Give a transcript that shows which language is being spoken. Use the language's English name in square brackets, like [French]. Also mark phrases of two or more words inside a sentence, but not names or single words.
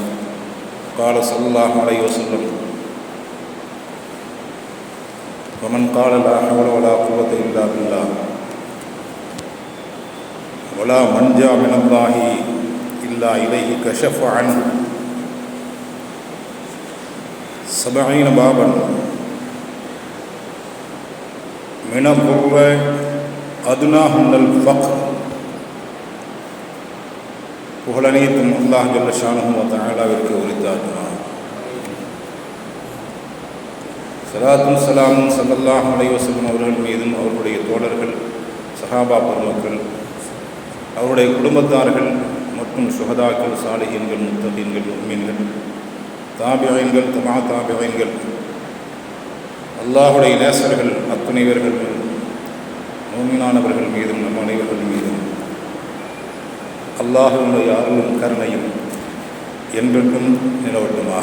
[Arabic] قال صلى الله عليه وسلم: ومن قال لا حول ولا قوة إلا بالله ولا منجا من الله إلا إليه كشف عنه 70 بابا من الضر أدناهن الفقر. [Tamil] புகழனைத்தும் [Arabic] الله جل شأنه [Tamil] வ தஆலாவிற்கு உரித்தாக்குவான். ஸலாத்தும் ஸலாமும் [Arabic] صلى الله عليه وسلم [Tamil] அவர்கள் மீதும் அவர்களுடைய தோழர்கள், சஹாபா பெருமக்கள், அவருடைய குடும்பத்தார்கள் மற்றும் சுஹதாக்கள், சாலிஹீன்கள், முத்தகீன்கள், முஃமின்கள், தாபிஈன்கள், தபா தாபிஈன்கள், அல்லாஹுடைய நேசர்கள் அத்துணைவர்கள் மூமினானவர்கள் மீதும் நம் அனைவர்கள் மீதும் அல்லாஹுடைய அருளும் கருணையும் என்றென்றும் நிலவட்டுமாக.